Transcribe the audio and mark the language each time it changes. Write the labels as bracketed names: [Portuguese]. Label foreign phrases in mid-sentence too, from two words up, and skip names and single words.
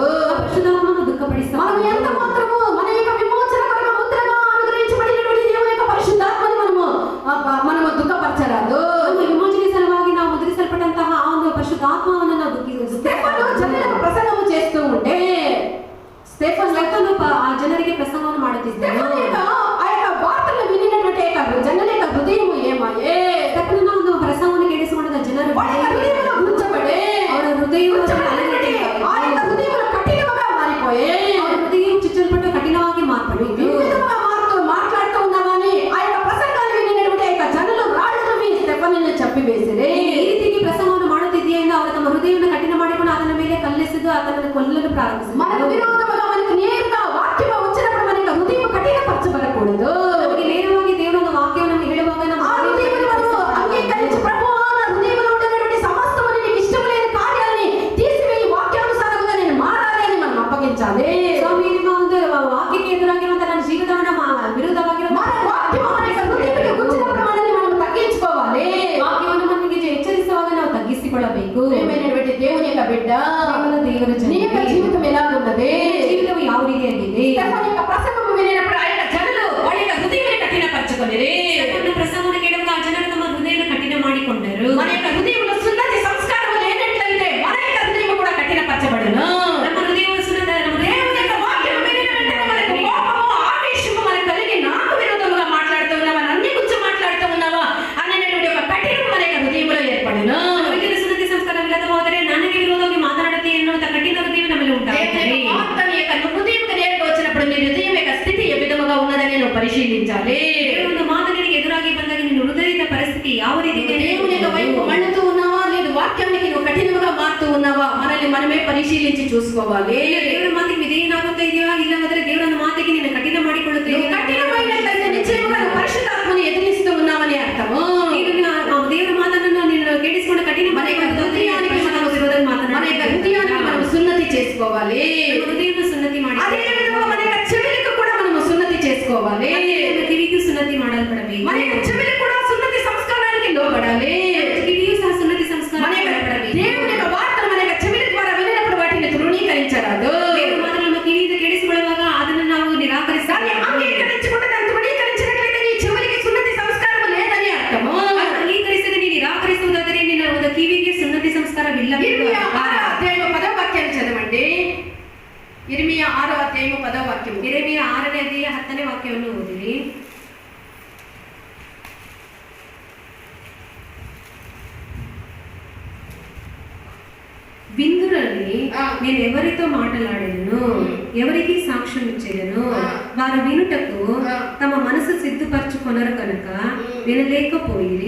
[Telugu] పరిశుద్ధాత్మను దుఃఖపడిస్తాం. మనం ఎంత మాత్రము మన యొక్క విమోచన కొరకు ముద్రగా అనుగ్రహించబడినటువంటి దేవుని యొక్క పరిశుద్ధాత్మని మనము దుఃఖపరచరాదు. [Kannada] ವಿಮೋಚನೆ ಸಲುವಾಗಿ ನಾವು ಮುದ್ರಿಸಲ್ಪಟ್ಟಂತಹ ಆ ಒಂದು ಪರಿಶುದ್ಧಾತ್ಮವನ್ನು ನಾವು [Telugu] స్టెఫను జనులకు ప్రసంగము చేస్తూ ఉంటే [Kannada] ಸ್ಟೆಫನು ಆ ಜನರಿಗೆ ಪ್ರಸಂಗವನ್ನು ಮಾಡುತ್ತಿದ್ದನು. [Telugu] ఆ యొక్క వార్తలు వినినటువంటి జనుల యొక్క హృదయము ఏమాయే? [Kannada] ಸ್ಟೆಫನನ ಒಂದು ಪ್ರಸಂಗವನ್ನು ಕೇಳಿಸಿಕೊಂಡ ಜನರು [Telugu] వాళ్ళ యొక్క హృదయములో ఉంచబడే [Kannada] ಅವರ ಹೃದಯವು [Telugu] ఆ యొక్క హృదయములు కఠినముగా మారిపోయే. [Kannada] ಅವರ ಹೃದಯ ಚುಚ್ಚಲ್ಪಟ್ಟು ಕಠಿಣವಾಗಿ ಮಾರ್ಪಟ್ಟಿತು. [Telugu] మాట్లాడుతూ ఉన్నామని ఆ యొక్క ప్రసంగాన్ని వినినటువంటి ఆ యొక్క జనులు రాళ్ళను మీ స్టెఫనుని చంపివేసిరే. [Kannada] ಈ ರೀತಿಗೆ ಪ್ರಸಂಗವನ್ನು ಮಾಡುತ್ತಿದ್ದೀಯ ಎಂದು ಅವರು ತಮ್ಮ ಹೃದಯವನ್ನು ಕಠಿಣ ಮಾಡಿಕೊಂಡು ಆತನ ಮೇಲೆ ಕಲ್ಲೆಸೆದು ಆತನನ್ನು ಕೊಲ್ಲಲು [Telugu] మన [Kannada] ಪ್ರಾರಂಭಿಸಿದರು. [Telugu] విరోధముగా మనకు నేరుగా వాక్యం వచ్చినప్పుడు మన యొక్క హృదయం కఠినపరచబడకూడదు. [Kannada] ನಮಗೆ ನೇರವಾಗಿ ದೇವರ ಒಂದು ವಾಕ್ಯವನ್ನು ನಮಗೆ ಹೇಳುವಾಗ ನಮ್ಮ [Telugu] ఆ హృదయమును మనము అంగీకరించి ప్రభువా నా హృదయములో ఉన్నటువంటి సమస్తమును నీకు ఇష్టం లేని కార్యాలని తీసివేయి, వాక్యానుసారంగా నేను మారాలి అని మనం అప్పగించాలి. [Kannada] ಸ್ವಾಮಿ ನಿಮ್ಮ ಒಂದು ವಾಕ್ಯಕ್ಕೆ ಎದುರಾಗಿರುವಂತಹ ನನ್ನ ಜೀವಿತವನ್ನು ವಿರುದ್ಧವಾಗಿರುವಂತಹ [Telugu] మన వాక్యం మన యొక్క హృదయముకి గుచ్చినప్పుడు మనల్ని మనం తగ్గించుకోవాలి. [Kannada] ವಾಕ್ಯವನ್ನು ನಮಗೆ ಎಚ್ಚರಿಸುವಾಗ ನಾವು ತಗ್ಗಿಸಿಕೊಳ್ಳಬೇಕು. [Telugu] ప్రియమైనటువంటి దేవుని యొక్క బిడ్డ, [Kannada] ದೇವರ [Telugu] నీ యొక్క జీవితం ఎలా ఉన్నది? [Kannada] ಜೀವಿತವು ಯಾವ ರೀತಿಯಾಗಿದೆ? [Telugu] స్టెఫను యొక్క ప్రసంగము వినినప్పుడు ఆ యొక్క జనులు వాళ్ళ యొక్క హృదయాన్ని కఠినపరచుకొనిరి. [Kannada] ಸ್ಟೆಫನನ ಪ್ರಸಂಗವನ್ನು ಕೇಳುವಾಗ ಆ ಜನರು ತಮ್ಮ ಹೃದಯವನ್ನು ಕಠಿಣ ಮಾಡಿಕೊಂಡರು. [Telugu] మన యొక్క హృదయంలో సున్నతి సంస్కారం లేనట్లయితే మన యొక్క హృదయం కూడా కఠినపరచబడును. [Kannada] ನಮ್ಮ ಹೃದಯವು ಸುನ್ನತ ನಮ್ಮ [Telugu] దేవుని యొక్క వాక్యం వినిన వెంటనే మనకు కోపము, ఆవేశము మనకు కలిగి నాకు విరోధముగా మాట్లాడుతూ ఉన్నావా, అన్ని గురించి మాట్లాడుతూ ఉన్నావా అనేటువంటి ఒక కఠినం మన యొక్క హృదయంలో ఏర్పడును. [Kannada] ಹೃದಯದ ಸುನ್ನತಿ ಸಂಸ್ಕಾರವಿಲ್ಲದೆ ಹೋದರೆ ನನಗೆ ವಿರೋಧವಾಗಿ ಮಾತನಾಡುತ್ತೆ ಎನ್ನುವಂತ ಕಠಿಣ ಹೃದಯ ನಮ್ಮಲ್ಲಿ ಉಂಟಾಗುತ್ತದೆ. [Telugu] దేవుని యొక్క వార్త నీ యొక్క హృదయంకి నేరుగా వచ్చినప్పుడు నీ హృదయం యొక్క స్థితి ఏ విధముగా ఉన్నదని నువ్వు పరిశీలించాలి. [Kannada] ದೇವರ ಒಂದು ಮಾತು ನಿನಗೆ ಎದುರಾಗಿ ಬಂದಾಗ ನಿನ್ನ ಹೃದಯದ ಪರಿಸ್ಥಿತಿ ಯಾವ ರೀತಿ ಇದೆ? [Telugu] దేవుని యొక్క వైపు మళ్ళుతూ ఉన్నావా, లేదు వాక్యానికి నువ్వు కఠినముగా మారుతూ ఉన్నావా, మనల్ని మనమే పరిశీలించి చూసుకోవాలి. [Kannada] ದೇವರ ಮಾತಿಗೆ ವಿಧೇಯನಾಗುತ್ತಾ ಇದೆಯಾ, ಇಲ್ಲವಾದರೆ ದೇವರ ಮಾತಿಗೆ ನಿನ್ನ ಕಠಿಣ ಮಾಡಿಕೊಳ್ಳುತ್ತಾ [Telugu] నువ్వు [Kannada] ಇದೆಯಾ? [Telugu] కఠినమైనట్లయితే నిశ్చయముగా నువ్వు పరిశుద్ధాత్మని ఎదిరిస్తూ ఉన్నావని అర్థము. [Kannada] ದೇವರ ಮಾತನ್ನು ನೀನು ಕೇಳಿಸಿಕೊಂಡು ಕಠಿಣ [Telugu] మన యొక్క హృదయానికి మనకు ವಿರೋಧವಾಗಿ మన యొక్క హృదయానికి మనం సున్నతి చేసుకోవాలి. [Kannada] ಹೃದಯವನ್ನು ಸುನ್ನತಿ ಮಾಡಿ [Telugu] అదే విధంగా మన యొక్క చెవులకు కూడా మనము సున్నతి చేసుకోవాలి. [Kannada] ಕಿವಿಗೂ ಸುನ್ನತಿ ಮಾಡಲ್ಪಡಬೇಕು. [Telugu] మన యొక్క చెవులు కూడా సున్నతి సంస్కారానికి లోబడాలి. [Kannada] ಕಿವಿಯೂ ಸಹ ಸುನ್ನತಿ ಸಂಸ್ಕಾರ [Telugu] మన యొక్క దేవుని యొక్క వార్తను మన యొక్క చెవుల ద్వారా వినినప్పుడు వాటిని తృణీకరించరాదు. [Kannada] ದೇವರ ಮಾತನ್ನು ನಮ್ಮ ಕಿವಿಯಿಂದ ಕೇಳಿಸಿಕೊಳ್ಳುವಾಗ ಅದನ್ನು ನಾವು [Telugu] దాన్ని [Kannada] ನಿರಾಕರಿಸಬೇಕು. [Telugu] అంగీకరించకుండా దాన్ని తృణీకరించినట్లయితే నీ చెవులకి సున్నతి సంస్కారం లేదని అర్థము. [Kannada] ಅಂಗೀಕರಿಸದೆ ನೀನು ನಿರಾಕರಿಸುವುದಾದರೆ ನಿನ್ನ ಒಂದು ಕಿವಿಗೆ ಸುನ್ನತಿ ಸಂಸ್ಕಾರವಿಲ್ಲ. [Telugu] ఇర్మియా 6వ అధ్యాయం 10వ వాక్యాన్ని చదవండి. ఇర్మియా 6వ అధ్యాయం 10వ వాక్యం. [Kannada] ಯೆರೆಮೀಯ 6ನೇ ಅಧ್ಯಾಯ 10ನೇ ವಾಕ್ಯವನ್ನು ಓದಿರಿ. [Telugu] విందురని నేను ఎవరితో మాట్లాడేదను, ఎవరికి సాక్ష్యం ఇచ్చేదను, వారు వినుటకు తమ మనసు సిద్ధపరచుకొనరు కనుక వినలేకపోయిరి.